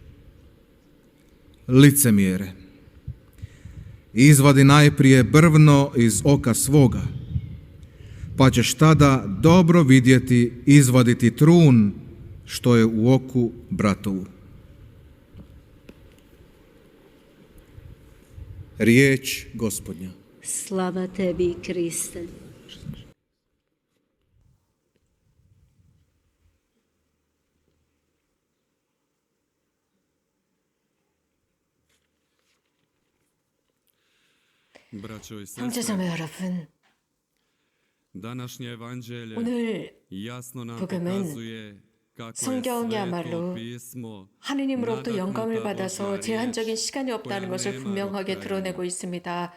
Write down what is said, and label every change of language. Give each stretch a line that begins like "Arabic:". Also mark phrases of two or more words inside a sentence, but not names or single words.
Croatian: Licemjere, izvadi najprije brvno iz oka svoga, pa ćeš tada dobro vidjeti izvaditi trun što je u oku bratovu. Riječ Gospodnja. Slava tebi, Kriste.
Korean: 형제자매 여러분, 오늘 복음은 성경이야말로 하느님으로부터 영감을 받아서 제한적인 시간이 없다는 것을 분명하게 드러내고 있습니다.